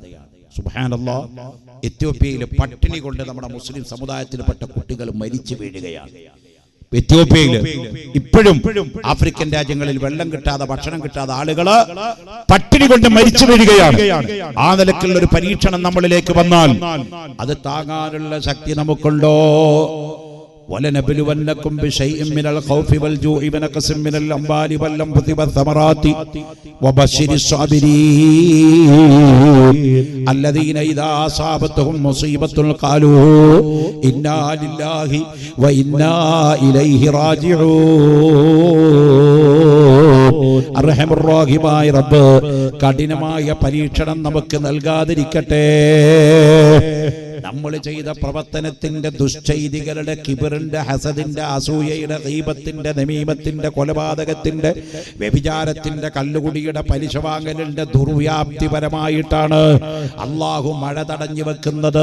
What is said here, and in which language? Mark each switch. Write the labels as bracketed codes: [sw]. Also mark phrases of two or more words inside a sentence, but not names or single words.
[ml] സുബ്ഹാനല്ലാഹ്, എത്യോപ്യയിലെ പട്ടിണി കൊണ്ട് നമ്മുടെ മുസ്ലിം സമുദായത്തിൽപ്പെട്ട കുട്ടികൾ മരിച്ചു വീഴുകയാണ്. എത്യോപ്യയിൽ ഇപ്പോഴും ആഫ്രിക്കൻ രാജ്യങ്ങളിൽ വെള്ളം കിട്ടാതെ, ഭക്ഷണം കിട്ടാതെ ആളുകള് പട്ടിണി കൊണ്ട് മരിച്ചു വീഴുകയാണ്. ആ നിലക്കുള്ള ഒരു പരീക്ഷണം നമ്മളിലേക്ക് വന്നാൽ അത് താങ്ങാനുള്ള ശക്തി നമുക്കുണ്ടോ? [ar] وَلَنَبْلُوَنَّكُمْ بِشَيْءٍ مِّنَ الْخَوْفِ وَالْجُوعِ وَنَقْصٍ مِّنَ الْأَمْوَالِ وَالْأَنفُسِ وَالثَّمَرَاتِ وَبَشِّرِ الصَّابِرِينَ الَّذِينَ إِذَا أَصَابَتْهُم مُّصِيبَةٌ قَالُوا إِنَّا لِلَّهِ وَإِنَّا إِلَيْهِ راجعون. أرحم الرحيم [ml] റബ്ബ് കഠിനമായ പരീക്ഷണം നമുക്ക് നൽകാതിരിക്കട്ടെ. നമ്മൾ ചെയ്ത പ്രവർത്തനത്തിന്റെ, ദുശ്ചൈതികളുടെ, കിബറിന്റെ, ഹസദിന്റെ, അസൂയയുടെ, ഗീബത്തിന്റെ, നമീമത്തിന്റെ, കൊലപാതകത്തിന്റെ, വ്യഭിചാരത്തിന്റെ, കല്ലുകുടിയുടെ, പലിശ വാങ്ങലിന്റെ ദുർവ്യാപ്തിപരമായിട്ടാണ് അള്ളാഹു മഴ തടഞ്ഞു വെക്കുന്നത്.